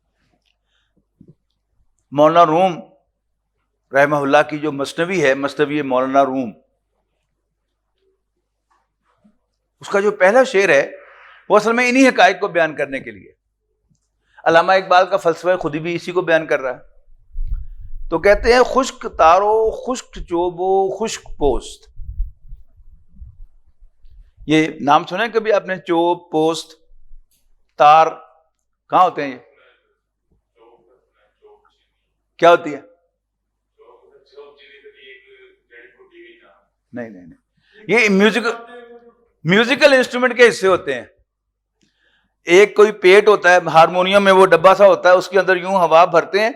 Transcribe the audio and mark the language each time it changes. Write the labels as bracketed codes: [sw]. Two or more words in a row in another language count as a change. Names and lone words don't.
[ur] مولانا روم رحمہ اللہ کی جو مثنوی ہے، مثنوی مولانا روم، اس کا جو پہلا شعر ہے وہ اصل میں انہی حقائق کو بیان کرنے کے لیے. علامہ اقبال کا فلسفہ خودی بھی اسی کو بیان کر رہا ہے. تو کہتے ہیں [fa] خشک تارو، خشک چوبو، خشک پوست. [ur] یہ نام سنے کبھی آپ نے؟ چوب، پوست، تار کہاں ہوتے ہیں؟ یہ کیا ہوتی ہے؟ نہیں، یہ [en] musical instrument [ur] کے حصے ہوتے ہیں. ایک کوئی پیٹ ہوتا ہے ہارمونیم میں، وہ ڈبہ سا ہوتا ہے، اس کے اندر یوں ہوا بھرتے ہیں.